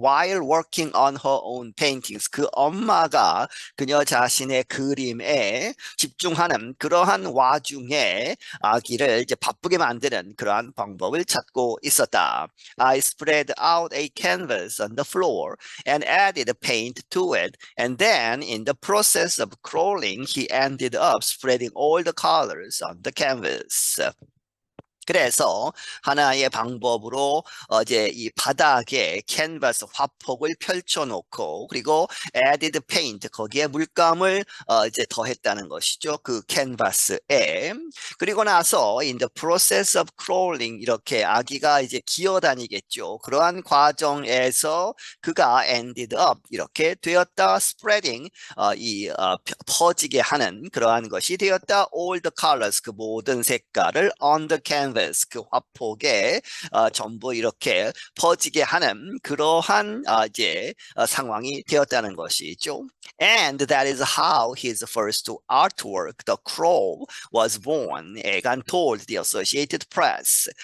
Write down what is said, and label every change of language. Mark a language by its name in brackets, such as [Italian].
[English] While working on her own paintings, [Korean] 그 엄마가 그녀 자신의 그림에 집중하는 그러한 와중에 아기를 이제 바쁘게 만드는 그러한 방법을 찾고 있었다. [English] I spread out a canvas on the floor and added paint to it, and then in the process of crawling, he ended up spreading all the colors on the canvas. [Korean] 그래서 하나의 방법으로 이제 이 바닥에 캔버스 화폭을 펼쳐놓고 그리고 [English] added paint [Korean] 거기에 물감을 이제 더했다는 것이죠. 그 캔버스에. 그리고 나서 [English] in the process of crawling [Korean] 이렇게 아기가 이제 기어다니겠죠. 그러한 과정에서 그가 [English] ended up [Korean] 이렇게 되었다. spreading 퍼지게 하는 그러한 것이 되었다. [English] all the colors [Korean] 그 모든 색깔을 [English] on the canvas [Korean] 그 화폭에 전부 이렇게 퍼지게 하는 그러한 이제 상황이 되었다는 것이죠. [English] And that is how his first artwork, The Crow, was born. Egan told the Associated Press.